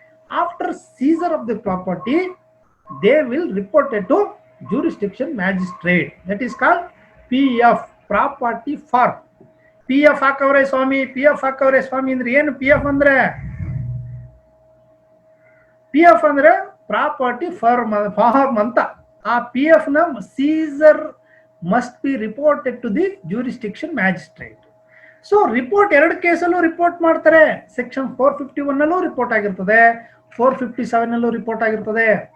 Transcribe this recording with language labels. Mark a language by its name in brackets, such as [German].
[English] After seizure of the property, they will report it to jurisdiction magistrate. That is called PF, property firm. [Kannada] PF ಹಾಕವ್ರೆ Swami, PF ಹಾಕವ್ರೆ ಸ್ವಾಮಿ ಅಂದ್ರೆ ಏನು? PF ಅಂದ್ರೆ property firm ಅಂತ. [English] ಆ PF ನ seizure must be reported to the jurisdiction magistrate. So report [Kannada] 2 ಕೇಸಲ್ಲೂ report ಮಾಡ್ತಾರೆ. Section 451 ನಲ್ಲೂ report ಆಗಿರ್ತದೆ, 457 ನಲ್ಲೂ ರಿಪೋರ್ಟ್ ಆಗಿರ್ತದೆ.